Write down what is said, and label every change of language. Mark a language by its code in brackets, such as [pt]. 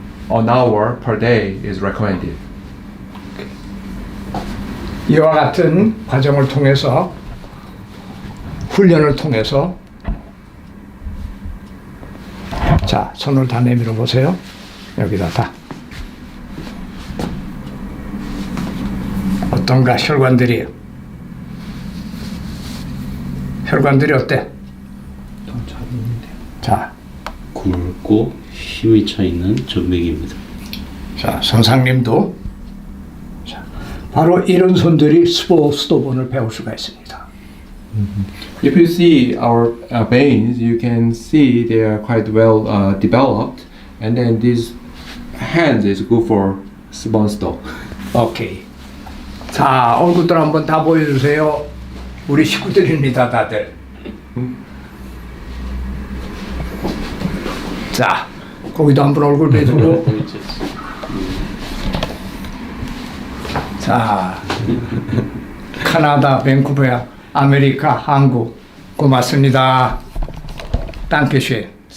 [en] An hour per day is recommended. [ko] 이와 같은 과정을 통해서 훈련을 통해서 자, 손을 다 내밀어 보세요. 여기다 다. 어떤가 혈관들이 어때? 자, 굵고 힘이 차 있는 정맥입니다. 자, 선상님도 자, 바로 이런 손들이 스도본을 배울 수가 있습니다. [en] If you see our veins, you can see they are quite well developed, and then this hand is good for Sponsto. [ko] 오케이. 자, 얼굴들 한번 다 보여주세요. 우리 식구들입니다, 다들. 자, 거기도 한번 얼굴 배주고. 자, 카나다, 밴쿠버야, 아메리카, 한국. 고맙습니다. 땅케쉐.